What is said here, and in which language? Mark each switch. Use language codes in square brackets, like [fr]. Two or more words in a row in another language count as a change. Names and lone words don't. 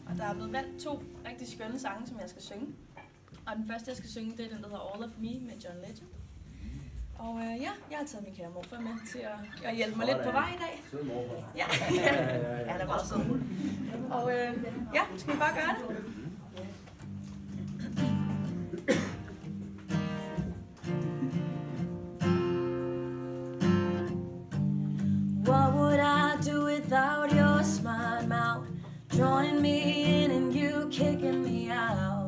[da] Og der er blevet valgt 2 rigtig skønne sange, som jeg skal synge. Og den første, jeg skal synge, det er den, der hedder All of Me med John Legend. Og ja, jeg har taget min kære morfar med til at hjælpe mig lidt på vej i dag. Sød morfar. Ja, han er meget sød. Og ja, skal vi bare gøre det? [en] What would I do without your smart mouth? Drawing me in and you kicking me out.